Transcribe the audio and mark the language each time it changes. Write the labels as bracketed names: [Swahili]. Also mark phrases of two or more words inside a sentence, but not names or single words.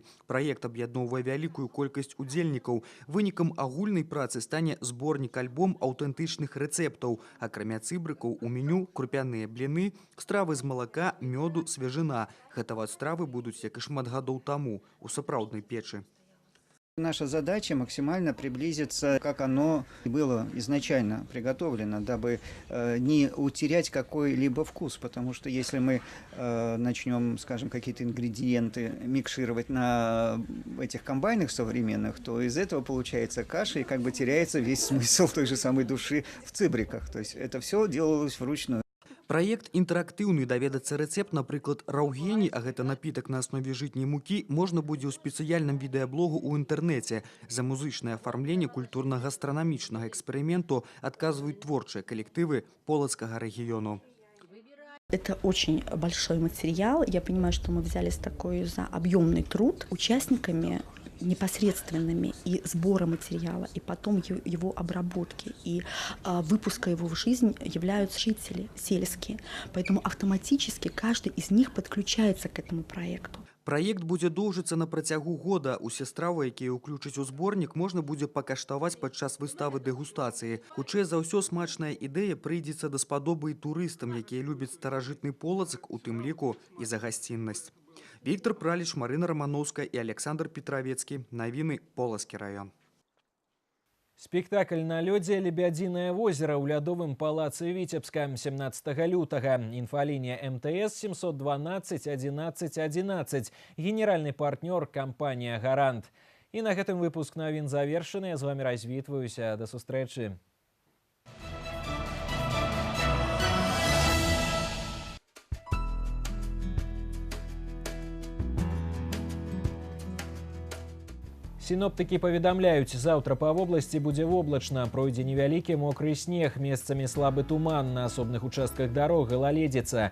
[Belarusian] Праект аб'ядноўвае вялікую колькасць удзельнікаў. Вынікам агульнай працы стане зборнік альбом аўтэнтычных рэцэптаў. Акрамя цыбрыкаў у меню крупяныя бліны, стравы з малака, мёду, свежына. Гатаваць стравы будуць, як і шмат гадоў таму, у сапраўднай печы. [Russian] Наша задача максимально приблизиться, как оно было изначально приготовлено, дабы не утерять какой-либо вкус, потому что если мы начнем, скажем, какие-то ингредиенты микшировать на этих комбайнах современных, то из этого получается каша, и как бы теряется весь смысл той же самой души в цыбриках. То есть это все делалось вручную. [Belarusian] Праект інтэрактыўны. Даведацца рэцэпт, напрыклад, раўгені, а гэта напітак на аснове жытняй мукі, можна будзе ў спецыяльным відэаблогу ў інтэрнэце. За музычнае афармленне культурна-гастранамічнага эксперыменту адказваюць творчыя калектывы Полацкага рэгіёну. [Russian] Это очень большой материал. Я понимаю, что мы взялись такой за объемный труд участниками непосредственными и сбора материала, и потом его обработки, и выпуска его в жизнь являются жители сельские. Поэтому автоматически каждый из них подключается к этому проекту. [Belarusian] Праект будзе доўжыцца на працягу года. Усе стравы, якія ўключаць у зборнік, можна будзе пакаштаваць падчас выставы дэгустацыі. Хутчэй за ўсё, смачная ідэя прыйдзецца даспадобы і турыстам, якія любяць старажытны Полацк, у тым ліку і за гасціннасць. Віктор Праліч, Марына Романовская и Александр Петровецкий. Новины, Полацкий район. Спектакль на лёдзе «Лебядиное озеро» ў лядовым палацы Витебска 17 лютага. Инфолиния МТС 712 11 11. [Russian] Генеральный партнер компания «Гарант». [Belarusian] И на гэтым выпуск новин завершаны. Я з вами развітваюся. До сустрэчы. Синоптики паведамляюць, завтра па вобласці будзе воблачна, пройдзе невялікі мокры снег, месцамі слабы туман, на асобных участках дарог галаледзіца.